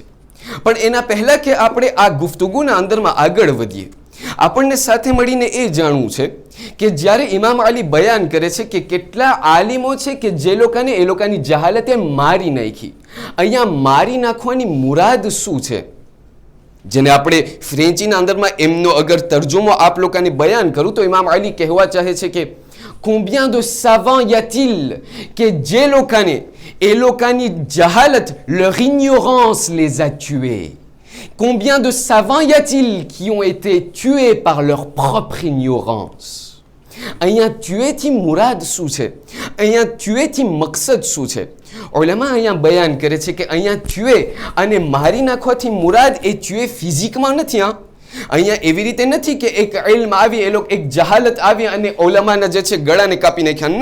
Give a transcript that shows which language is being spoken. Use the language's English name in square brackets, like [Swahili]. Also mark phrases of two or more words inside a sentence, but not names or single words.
[Gujarati] પણ એના પહેલા કે આપણે આ ગુફ્તગુના અંદરમાં આગળ વધીએ, આપણને સાથે મળીને એ જાણવું છે કે જ્યારે ઇમામ અલી બયાન કરે છે કે કેટલા આલિમો છે કે જે લોકોને એ લોકોની જહાલતે મારી નાખી, અહીંયા મારી નાખવાની મુરાદ શું છે? જેને આપણે ફ્રેન્ચીના અંદરમાં એમનો અગર તર્જુમો આપ લોકોને બયાન કરું તો ઇમામ અલી કહેવા ચાહે છે કે [French] combien de savants y a-t-il [Gujarati] કે જે લોકોને એ લોકોની જહાલત, [French] leur ignorance les a tués. Combien de savants y a-t-il qui ont été tués par leur propre ignorance? [Gujarati] અહીંયા tueથી મુરાદ શું છે? અહીંયા tueથી મકસદ શું છે? ઉલમા અહીંયા બયાન કરે છે કે અહીંયા tué અને મારી નાખવાથી મુરાદ એ tué ફિઝિકમાં નથી. અહીંયા એવી રીતે નથી કે એક ઇલ્મ આવી, એ લોકો એક જહાલત આવી અને ઉલમાના જે છે ગળાને કાપી નાખ્યા.